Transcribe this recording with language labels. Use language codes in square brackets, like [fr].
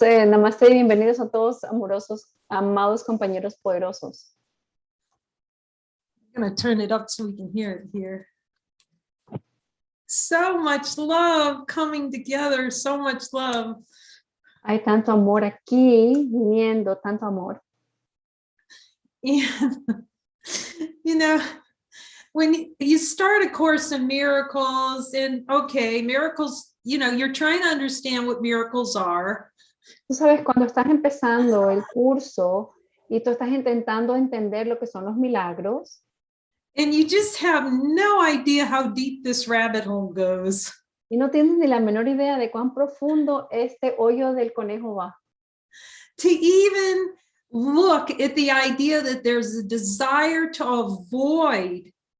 [es] Namaste y bienvenidos a todos, amorosos, amados compañeros poderosos. [en] I'm going to turn it up so we can hear it here. So much love coming together, so much love. [es] Hay tanto amor aquí, viniendo, tanto amor. [en] And, you know, when you start a Course in Miracles, and okay, miracles, you know, you're trying to understand what miracles are. [es] Tú sabes, cuando estás empezando el curso y tú estás intentando entender lo que son los milagros, [en] And you just have no idea how deep this rabbit hole goes. [es] y no tienes ni la menor idea de cuán profundo este hoyo del conejo va. [en] To even look at the idea that there's a desire to avoid